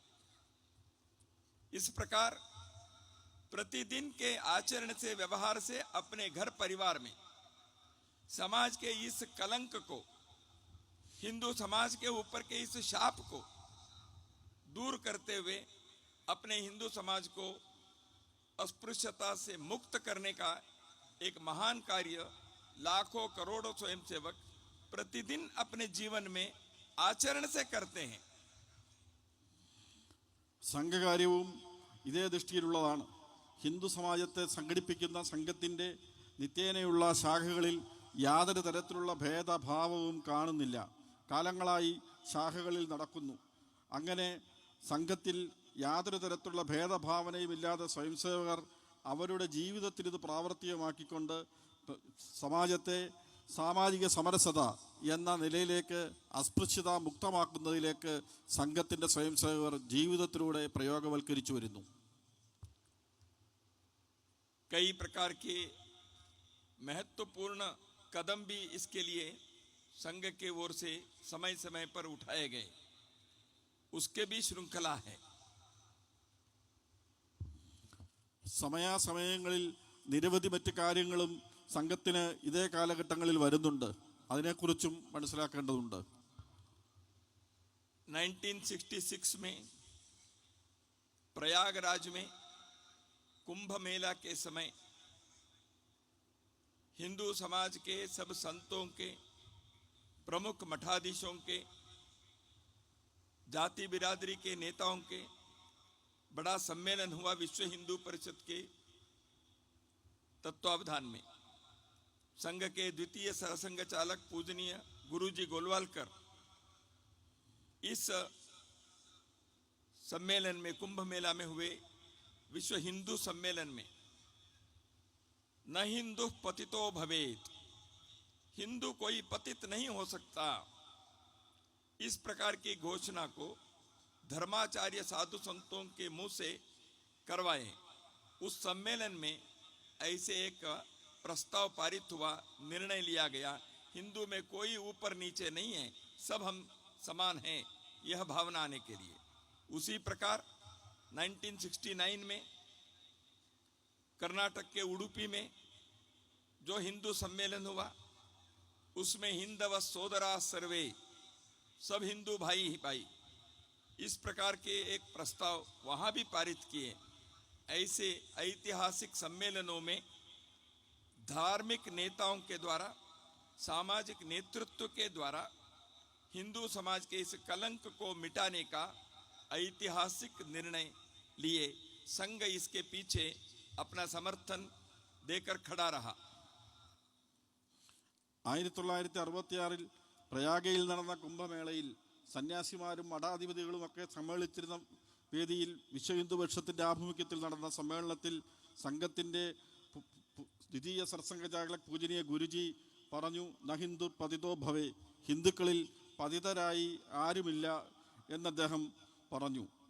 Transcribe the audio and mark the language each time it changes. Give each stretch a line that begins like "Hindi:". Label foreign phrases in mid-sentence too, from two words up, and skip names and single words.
Hindi: इस प्रकार प्रतिदिन के आचरण से, व्यवहार से अपने घर परिवार में समाज के इस कलंक को, हिंदू समाज के ऊपर के इस शाप को दूर करते हुए अपने हिंदू समाज को अस्पृश्यता से मुक्त करने का एक महान कार्य लाखों करोड़ों स्वयंसेवक प्रतिदिन अपने जीवन में आचरण से करते हैं.
Malayalam: സംഘകാര്യവും ഇതേ ദൃഷ്ടിയിലുള്ളതാണ്. ഹിന്ദു സമാജത്തെ സംഘടിപ്പിക്കുന്ന സംഘത്തിൻ്റെ നിത്യേനയുള്ള ശാഖകളിൽ യാതൊരു തരത്തിലുള്ള ഭേദഭാവവും കാണുന്നില്ല. കാലങ്ങളായി ശാഖകളിൽ നടക്കുന്നു. അങ്ങനെ സംഘത്തിൽ യാതൊരു തരത്തിലുള്ള ഭേദഭാവനയുമില്ലാതെ സ്വയംസേവകർ അവരുടെ ജീവിതത്തിൽ ഇത് പ്രാവർത്തികമാക്കിക്കൊണ്ട് സമാജത്തെ സാമാജിക സമരസത എന്ന നിലയിലേക്ക്, അസ്പൃശ്യത മുക്തമാക്കുന്നതിലേക്ക് സംഘത്തിൻ്റെ സ്വയംസേവകർ ജീവിതത്തിലൂടെ പ്രയോഗവൽക്കരിച്ചു വരുന്നു.
Hindi: कई प्रकार के महत्वपूर्ण कदम भी इसके लिए संघ के ओर से समय समय पर उठाए गए, उसके भी श्रृंखला है.
Malayalam: സമയാസമയങ്ങളിൽ നിരവധി മറ്റ് കാര്യങ്ങളും സംഘത്തിന് ഇതേ കാലഘട്ടങ്ങളിൽ വരുന്നുണ്ട്. അതിനെക്കുറിച്ചും മനസ്സിലാക്കേണ്ടതുണ്ട്.
Hindi: 1966 में प्रयागराज में कुंभ मेला के समय हिंदू समाज के सब संतों के, प्रमुख मठाधीशों के, जाति बिरादरी के नेताओं के बड़ा सम्मेलन हुआ विश्व हिंदू परिषद के तत्वावधान में. संघ के द्वितीय सरसंघ चालक पूजनीय गुरुजी गोलवालकर इस सम्मेलन में, कुंभ मेला में हुए विश्व हिंदू सम्मेलन में
Sanskrit: न हिंदू पतितो भवेत,
Hindi: हिंदू कोई पतित नहीं हो सकता, इस प्रकार की घोषणा को धर्माचार्य साधु संतों के मुंह से करवाए. उस सम्मेलन में ऐसे एक प्रस्ताव पारित हुआ, निर्णय लिया गया, हिंदू में कोई ऊपर नीचे नहीं है, सब हम समान हैं, यह भावना आने के लिए. उसी प्रकार 1969 में कर्नाटक के उडुपी में जो हिंदू सम्मेलन हुआ उसमें
Sanskrit: हिंदव सोदरा सर्वे,
Hindi: सब हिंदू भाई ही भाई, इस प्रकार के एक प्रस्ताव वहां भी पारित किए। ऐसे ऐतिहासिक सम्मेलनों में धार्मिक नेताओं के द्वारा, सामाजिक नेतृत्व के द्वारा हिंदू समाज के इस कलंक को मिटाने का ऐतिहासिक निर्णय लिए संघ इसके पीछे अपना समर्थन देकर खड़ा रहा।
Malayalam: 1966 പ്രയാഗയിൽ നടന്ന കുംഭമേളയിൽ സന്യാസിമാരും മഠാധിപതികളുമൊക്കെ സമ്മേളിച്ചിരുന്ന വേദിയിൽ വിശ്വ ഹിന്ദു പരിഷത്തിൻ്റെ ആഭിമുഖ്യത്തിൽ നടന്ന സമ്മേളനത്തിൽ സംഘത്തിൻ്റെ ദ്വിതീയ സർസംഘചാലക് പൂജനീയ ഗുരുജി പറഞ്ഞു,
Sanskrit: ന ഹിന്ദു പതിതോ ഭവേ,
Malayalam: ഹിന്ദുക്കളിൽ പതിതരായി ആരുമില്ല എന്നദ്ദേഹം പറഞ്ഞു.